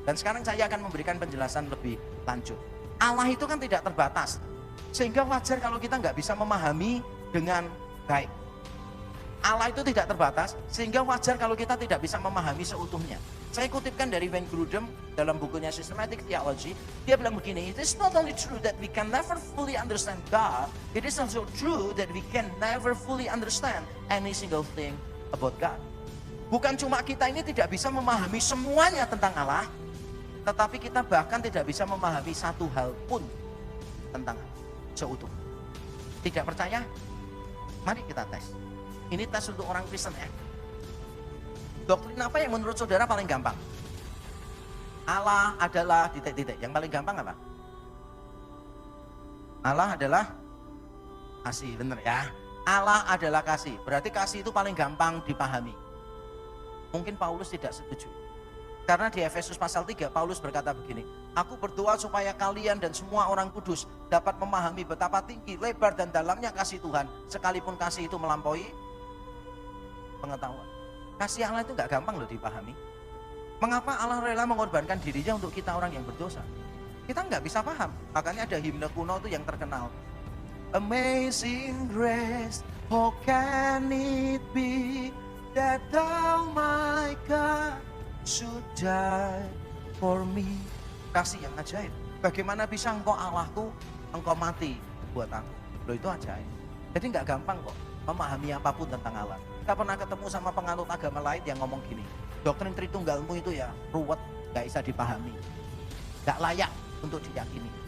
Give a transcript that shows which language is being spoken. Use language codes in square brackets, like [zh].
[id] Dan sekarang saya akan memberikan penjelasan lebih lanjut. Allah itu kan tidak terbatas, sehingga wajar kalau kita nggak bisa memahami dengan baik. Allah itu tidak terbatas, sehingga wajar kalau kita tidak bisa memahami seutuhnya. Saya kutipkan dari Wayne Grudem dalam bukunya Systematic Theology. Dia bilang begini, [en] it is not only true that we can never fully understand God, it is also true that we can never fully understand any single thing about God. [id] Bukan cuma kita ini tidak bisa memahami semuanya tentang Allah, tetapi kita bahkan tidak bisa memahami satu hal pun tentang Allah seutuh. Tidak percaya? Mari kita tes. Ini tes untuk orang Kristen ya. Doktrin apa yang menurut saudara paling gampang? Allah adalah titik-titik. Yang paling gampang apa? Allah adalah kasih, bener ya. Allah adalah kasih. Berarti kasih itu paling gampang dipahami. Mungkin Paulus tidak setuju. Karena di Efesus pasal 3 Paulus berkata begini, aku berdoa supaya kalian dan semua orang kudus dapat memahami betapa tinggi, lebar dan dalamnya kasih Tuhan, sekalipun kasih itu melampaui pengetahuan. Kasih Allah itu nggak gampang loh dipahami. Mengapa Allah rela mengorbankan dirinya untuk kita orang yang berdosa? Kita nggak bisa paham. Makanya ada himne kuno itu yang terkenal. [en] Amazing grace, how can it be that thou my God should die for me. [id] Kasih yang ajaib. Bagaimana bisa engkau Allahku, engkau mati buat aku. Loh itu ajaib. Jadi nggak gampang kok memahami apapun tentang Allah. Kita pernah ketemu sama penganut agama lain yang ngomong gini, doktrin Tritunggalmu itu ya ruwet, gak bisa dipahami, gak layak untuk diyakini.